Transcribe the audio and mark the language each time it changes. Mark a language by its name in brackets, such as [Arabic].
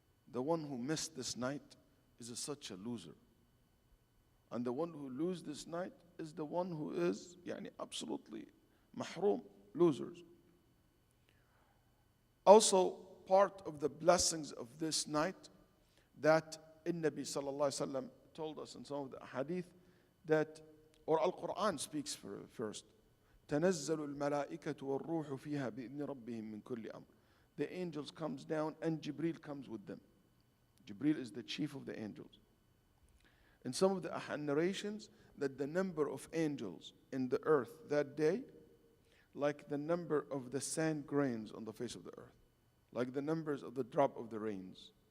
[English] The one who missed this night is such a loser. And the one who loses this night is the one who is absolutely mahrum, losers. Also, part of the blessings of this night, that Nabi sallallahu alaihi wasallam told us in some of the hadith that, or Al-Quran speaks first. [Arabic] تنزل الملائكة والروح فيها بإذن ربهم من كل أمر. [English] The angels comes down and Jibreel comes with them. Jibreel is the chief of the angels. In some of the narrations, that the number of angels in the earth that day, like the number of the sand grains on the face of the earth, like the numbers of the drop of the rains.